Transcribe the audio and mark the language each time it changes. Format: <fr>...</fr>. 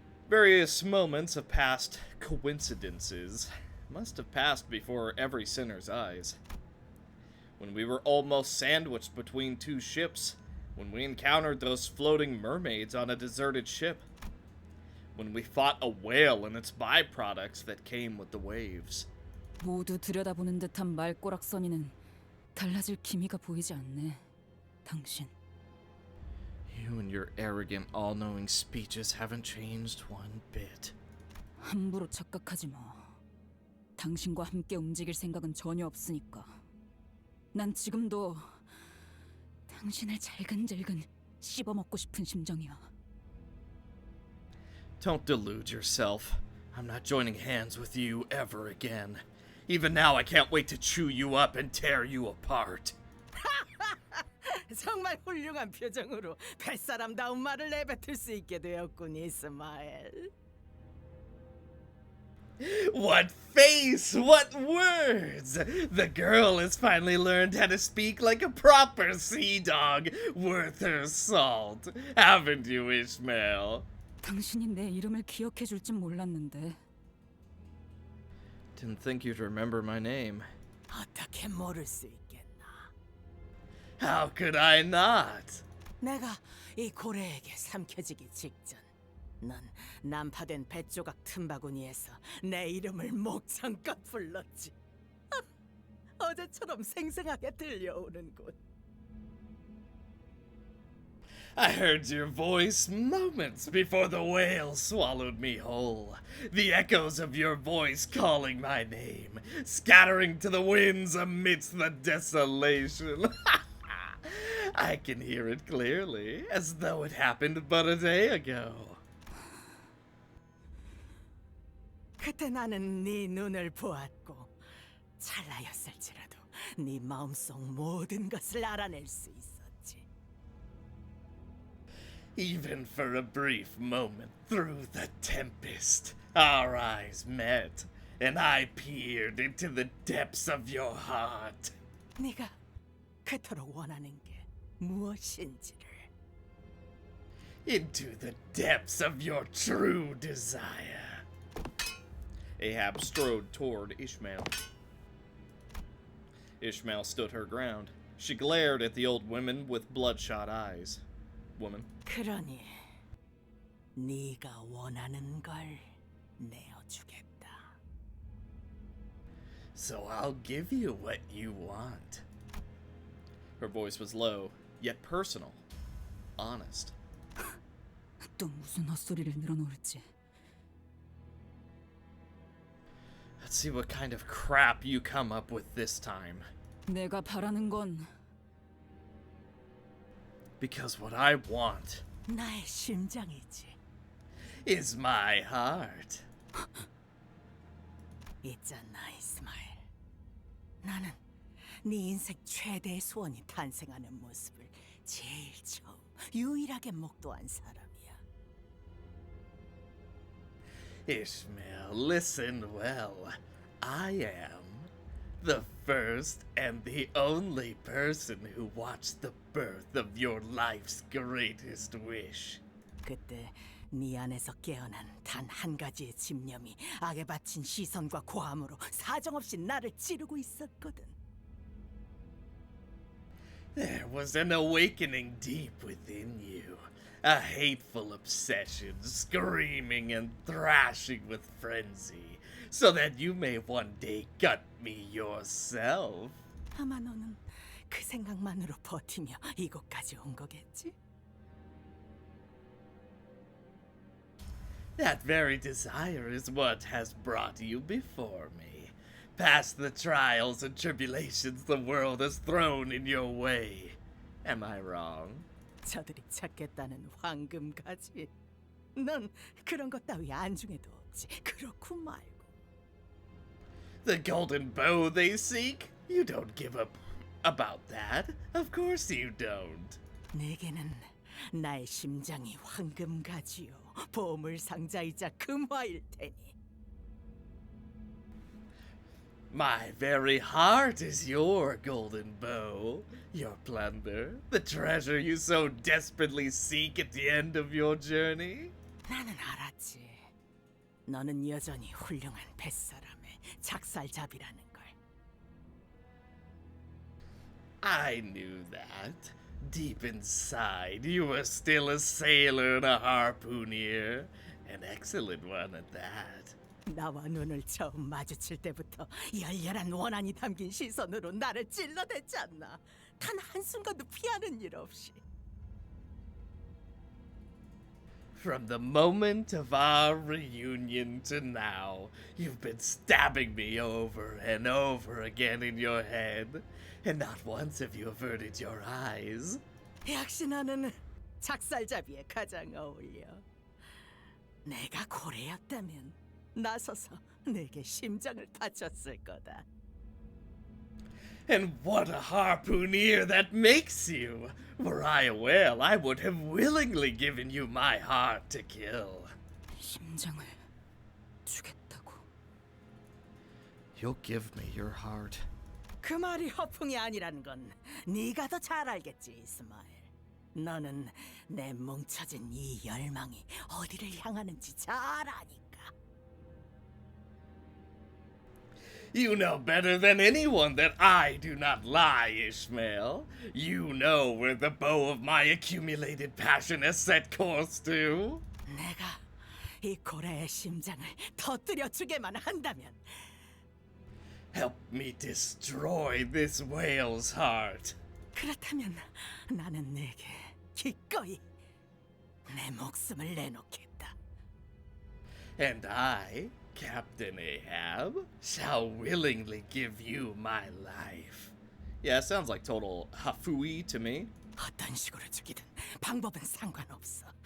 <en>Various moments of past coincidences must have passed before every sinner's eyes. When we were almost sandwiched between 2 ships. When we encountered those floating mermaids on a deserted ship. When we fought a whale and its byproducts that came with the waves.</en> <ko>모두 들여다보는 듯한 말꼬락서니는 달라질 기미가 보이지 않네, 당신.</ko> <en>You and your arrogant, all-knowing speeches haven't changed one bit.</en> <ko>함부로 착각하지 마. 당신과 함께 움직일 생각은 전혀 없으니까. 난 지금도 당신을 잘근잘근 씹어먹고 싶은 심정이야.</ko> <en>Don't delude yourself. I'm not joining hands with you ever again. Even now, I can't wait to chew you up and tear you apart.</en> <ko>정말 훌륭한 표정으로 뱃사람다운 말을 내뱉을 수 있게 되었군, 이스마엘.</ko> <en>What face! What words! The girl has finally learned how to speak like a proper sea dog, worth her salt. Haven't you, Ishmael?</en> <ko>당신이 내 이름을 기억해 줄 줄 몰랐는데.</ko> <en>Didn't think you'd remember my name.</en> <ko>어떻게 모를 수 있겠나?</ko> <en>How could I not?</en> <ko>내가 이 고래에게 삼켜지기 직전 넌 난파된 뱃조각 틈바구니에서 내 이름을 목청껏 불렀지. 어제처럼 생생하게 들려오는군.</ko> <en>I heard your voice moments before the whale swallowed me whole. The echoes of your voice calling my name, scattering to the winds amidst the desolation. I can hear it clearly, as though it happened but a day ago.</en> <ko>그때 나는 네 눈을 보았고 찰나였을지라도 네 마음속 모든 것을 알아낼 수 있었지.</ko> <en>Even for a brief moment through the tempest, our eyes met, and I peered into the depths of your heart.</en> <ko>네가 그토록 원하는 게 무엇인지를.</ko> <en>Into the depths of your true desire. Ahab strode toward Ishmael. Ishmael stood her ground. She glared at the old woman with bloodshot eyes. Woman.</en> <ko>그러니 네가 원하는 걸 내어주겠다.</ko> <en>So I'll give you what you want. Her voice was low, yet personal. Honest.</en> <ko>또 무슨 헛소리를 늘어놓을지.</ko> <en>Let's see what kind of crap you come up with this time.</en> <ko>내가 바라는 건</ko> <en>Because what I want</en> <ko>나의 심장이지.</ko> <en>is my heart.</en> <ko>있잖아, 이스마엘. 나는 네 인생 최대의 소원이 탄생하는 모습을 제일 처음, 유일하게 목도한 사람이야.</ko> <en>Ishmael, listen well. I am the first and the only person who watched the birth of your life's greatest wish.</en> <ko>그때 네 안에서 깨어난 단 한 가지의 집념이 악에 바친 시선과 고함으로 사정없이 나를 찌르고 있었거든.</ko> <en>There was an awakening deep within you. A hateful obsession, screaming and thrashing with frenzy, so that you may one day gut me yourself.</en> <ko>아마 너는 그 생각만으로 버티며 이곳까지 온 거겠지?</ko> <en>That very desire is what has brought you before me, past the trials and tribulations the world has thrown in your way. Am I wrong?</en> <ko>저들이 찾겠다는 황금가지. 넌 그런 것 따위 안중에도 없지. 그렇고 말고.</ko> <en>The golden bow they seek? You don't give up about that. Of course you don't.</en> <ko>내게는 나의 심장이 황금가지요. 보물 상자이자 금화일 테니.</ko> <en>My very heart is your golden bow, your plunder, the treasure you so desperately seek at the end of your journey.</en> <ko>나는 알았지. 너는 여전히 훌륭한 뱃사람의 작살잡이라는 걸.</ko> <en>I knew that. Deep inside, you were still a sailor and a harpooner. An excellent one at that.</en> <ko>나와 눈을 처음 마주칠 때부터 열렬한 원한이 담긴 시선으로 나를 찔러댔지 않나. 단 한순간도 피하는 일 없이.</ko> <en>From the moment of our reunion to now, you've been stabbing me over and over again in your head, and not once have you averted your eyes.</en> <ko>역시 너는 작살잡이에 가장 어울려. 내가 고래였다면 나서서 내게 심장을 바쳤을 거다.</ko> <en>And what a harpooner that makes you! Were I a whale, I would have willingly given you my heart to kill.</en> <ko>심장을 주겠다고.</ko> <en>You'll give me your heart.</en> <ko>그 말이 허풍이 아니라는 건 네가 더 잘 알겠지, 이스마엘. 너는 내 뭉쳐진 이 열망이 어디를 향하는지 잘 아니까.</ko> <en>You know better than anyone that I do not lie, Ishmael. You know where the bow of my accumulated passion has set course to.</en> <ko>내가 이 고래의 심장을 터뜨려 주게만 한다면</ko> <en>Help me destroy this whale's heart.</en> <ko>그렇다면 나는 내게 기꺼이 내 목숨을 내놓겠다.</ko> <en>And I, Captain Ahab, shall willingly give you my life. Yeah, it sounds like total hafui to me.</en> <ko>어떤 식으로 죽이든 방법은 상관없어.</ko>